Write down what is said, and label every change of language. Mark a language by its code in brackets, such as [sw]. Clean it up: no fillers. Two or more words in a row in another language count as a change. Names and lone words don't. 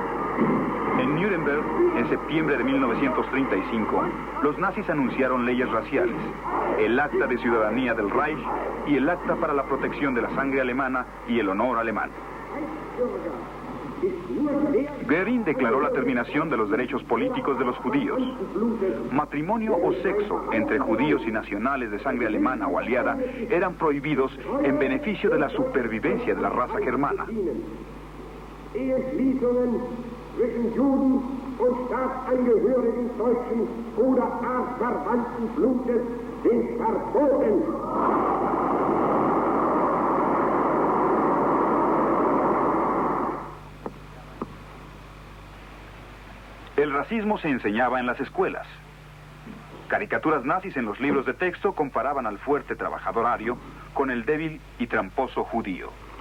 [es] En En Nuremberg, en septiembre de 1935, los nazis anunciaron leyes raciales, el Acta de Ciudadanía del Reich y el Acta para la Protección de la Sangre Alemana y el Honor Alemán. Göring declaró la terminación de los derechos políticos de los judíos. Matrimonio o sexo entre judíos y nacionales de sangre alemana o aliada eran prohibidos en beneficio de la supervivencia de la raza germana. [de] Eheschließungen zwischen Juden und Staatsangehörigen deutschen oder artverwandten Blutes sind verboten. [es] El racismo se enseñaba en las escuelas. Caricaturas nazis en los libros de texto comparaban al fuerte trabajador ario con el débil y tramposo judío.